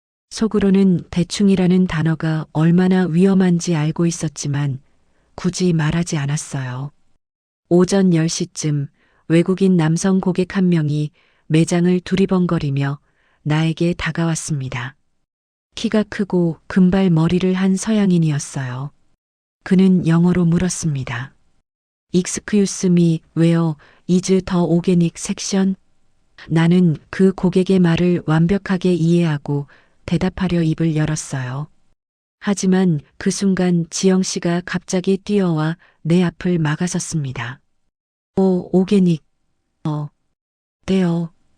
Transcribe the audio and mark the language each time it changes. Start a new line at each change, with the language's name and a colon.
Korean: 속으로는 대충이라는 단어가 얼마나 위험한지 알고 있었지만 굳이 말하지 않았어요. 오전 10시쯤 외국인 남성 고객 한 명이 매장을 두리번거리며 나에게 다가왔습니다. 키가 크고 금발 머리를 한 서양인이었어요. 그는 영어로 물었습니다.
English: Excuse me, where is the organic section?
Korean: 나는 그 고객의 말을 완벽하게 이해하고 대답하려 입을 열었어요. 하지만 그 순간 지영 씨가 갑자기 뛰어와 내 앞을 막아섰습니다. 오게닉, 네요.